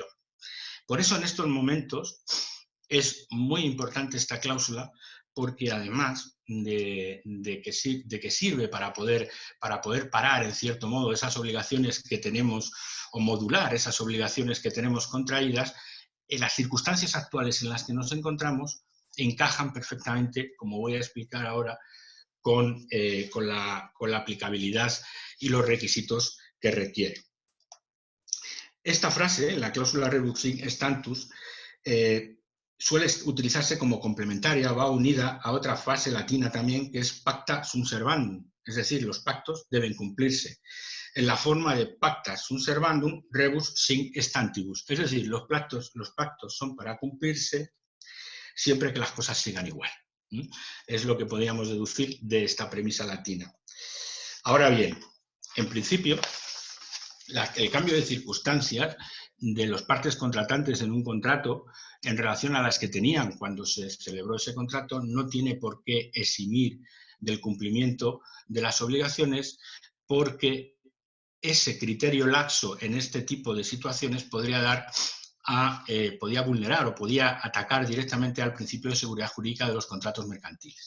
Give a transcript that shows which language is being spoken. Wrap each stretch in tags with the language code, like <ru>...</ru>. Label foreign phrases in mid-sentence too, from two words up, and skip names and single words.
<es>Por eso en estos momentos es muy importante esta cláusula porque además de que sirve para poder parar en cierto modo esas obligaciones que tenemos o modular esas obligaciones que tenemos contraídas, en las circunstancias actuales en las que nos encontramos encajan perfectamente, como voy a explicar ahora, con la aplicabilidad y los requisitos que requiere. Esta frase, la cláusula</es> <la>rebus sic stantibus,</la> <es>suele utilizarse como complementaria, va unida a otra frase latina también, que es</es> <la>pacta sunt servandum,</la> <es>es decir, los pactos deben cumplirse, en la forma de</es> <la>pacta sunt servandum rebus sic stantibus,</la> <es>es decir, los pactos son para cumplirse siempre que las cosas sigan igual. Es lo que podríamos deducir de esta premisa latina. Ahora bien, en principio, el cambio de circunstancias de los partes contratantes en un contrato en relación a las que tenían cuando se celebró ese contrato no tiene por qué eximir del cumplimiento de las obligaciones, porque ese criterio laxo en este tipo de situaciones podría vulnerar o podía atacar directamente al principio de seguridad jurídica de los contratos mercantiles.</es>